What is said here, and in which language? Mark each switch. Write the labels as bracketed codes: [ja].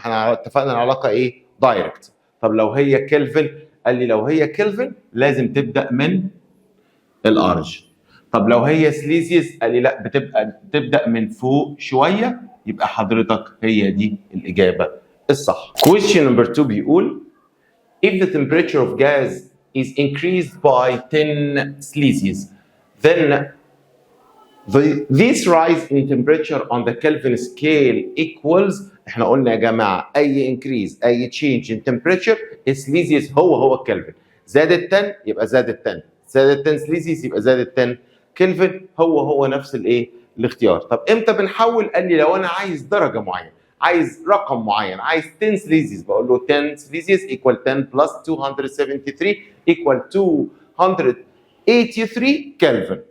[ar] احنا اتفقنا العلاقه ايه؟ دايركت. طب لو هي كلفن، قال لي لو هي كلفن لازم تبدا من الارج. طب لو هي سليزيوس قال لي لا، بتبدا من فوق شويه، يبقى حضرتك هي دي الاجابه الصح. [en] Question number 2 [ar] بيقول [en] if the temperature of gas is increased by 10 Celsius then this rise in temperature on the Kelvin scale equals. [ar] احنا قلنا يا جماعه اي increase اي [en] change in temperature Celsius [ar] هو الكلفن. زادت 10 يبقى زادت 10، زادت 10 سليزيوس يبقى زادت 10 كلفن، هو نفس الايه؟ الاختيار. طب امتى بنحول؟ قال لي لو انا عايز درجه معينه، عايز رقم معين، عايز 10 سليزيوس، بقول له 10 سليزيوس ايكوال 10 بلس 273 ايكوال 283 كلفن.